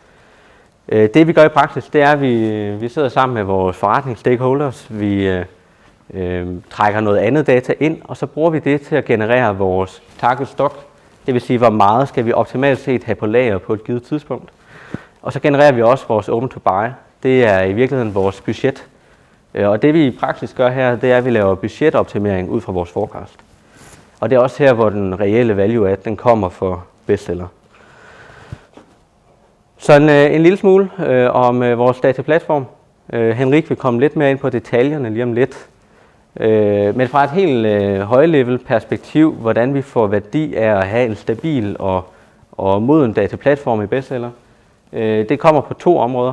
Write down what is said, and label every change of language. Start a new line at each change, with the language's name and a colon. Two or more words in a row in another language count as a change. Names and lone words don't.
Danish: Det vi gør i praksis, det er, at vi sidder sammen med vores forretningsstakeholders. Vi trækker noget andet data ind, og så bruger vi det til at generere vores
English: target stock.
Danish: Det vil sige, hvor meget skal vi optimalt set have på lager på et givet tidspunkt. Og så genererer vi også vores
English: open to buy.
Danish: Det er i virkeligheden vores budget. Og det vi i praksis gør her, det er, at vi laver budgetoptimering ud fra vores forecast. Og det er også her, hvor den reelle
English: value add,
Danish: den kommer for bestseller. Så en lille smule om vores dataplatform. Henrik vil komme lidt mere ind på detaljerne lige om lidt. Men fra et helt højlevel perspektiv, hvordan vi får værdi af at have en stabil og moden dataplatform i bestseller, det kommer på 2 områder.